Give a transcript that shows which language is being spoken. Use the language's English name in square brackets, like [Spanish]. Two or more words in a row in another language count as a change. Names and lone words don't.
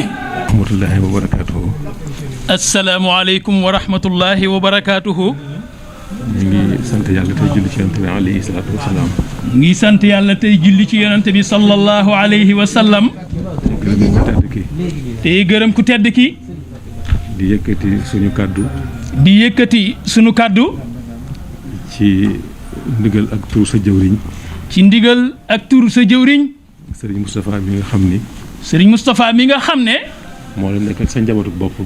[Arabic] ورحمة الله وبركاته. السلام عليكم ورحمة الله وبركاته. [Wolof] ñu ngi sant Yàlla te julli ci yonent bi [Arabic] عليه الصلاة والسلام. [Wolof] ñu ngi sant Yàlla te julli ci yonent bi [Arabic] صلى الله عليه وسلم. [Wolof] تي گërëm ku tedd ki. di yëkkati suñu kaddu. di yëkkati sunu kaddu. ci ndigal ak tur sa jëwriñ. ci ndigal ak tur sa jëwriñ. Serigne Moustapha mi nga xam ni. Serigne Moustapha mi nga xam ne. moo la nekkal sa njabootu bopp gi.